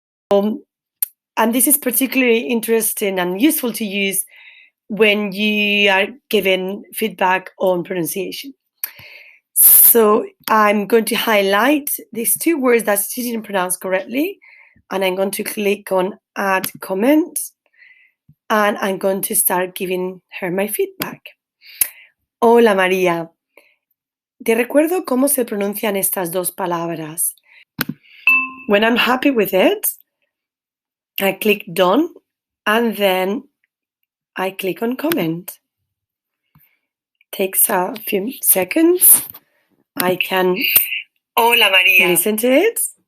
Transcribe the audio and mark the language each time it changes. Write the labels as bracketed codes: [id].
[en] And this is particularly interesting and useful to use when you are given feedback on pronunciation. So I'm going to highlight these two words that she didn't pronounce correctly, and I'm going to click on Add Comment, and I'm going to start giving her my feedback. [es] Hola María, te recuerdo cómo se pronuncian estas dos palabras. [en] When I'm happy with it, I click Done, and then I click on Comment. Takes a few seconds. I can [es] Hola María, [en] listen to it